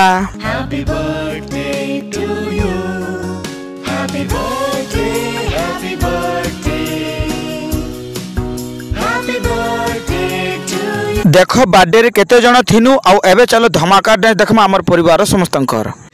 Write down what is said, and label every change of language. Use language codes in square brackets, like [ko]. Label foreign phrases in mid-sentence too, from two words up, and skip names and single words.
[en] Happy birthday to you. Happy birthday, happy birthday. Happy birthday to you. [spv] ଦେଖୋ ବର୍ଥଡେ ରେ କେତେ ଜଣ ଥିନୁ ଆଉ ଏବେ ଚଲୋ ଧମାକା ଡାନ୍ସ ଦେଖମା ହମର ପରିବାର ସମସ୍ତଙ୍କର।